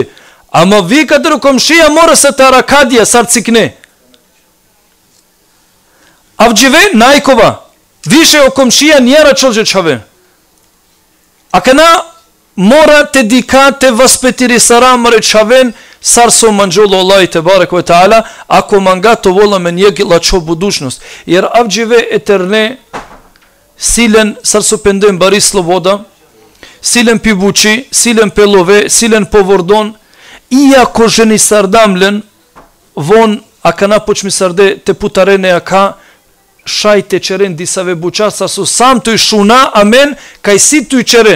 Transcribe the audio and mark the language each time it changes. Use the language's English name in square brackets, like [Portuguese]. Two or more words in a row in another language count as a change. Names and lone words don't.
[Romany] Ama vi katru komšija mora se ta rakadija sarcikne. Avđive najkova. Više o komšija njera čolže čave. A kana mora te dikate vaspetiri saramare čaven, sar so manđolo Allah i [Arabic] تبارك وتعالى, [Romany] ako manga to vola me njegi lačo budućnost. Jer avđive eterne silen, sar so pendem bari sloboda, silen pibuči, silen pelove, silen povordon, iako ženi sardamlen, von, a kana počmi sarde te putarene aka, šajte čeren disave buča, sa su sam tu šuna, amen, kaj si tu čeren.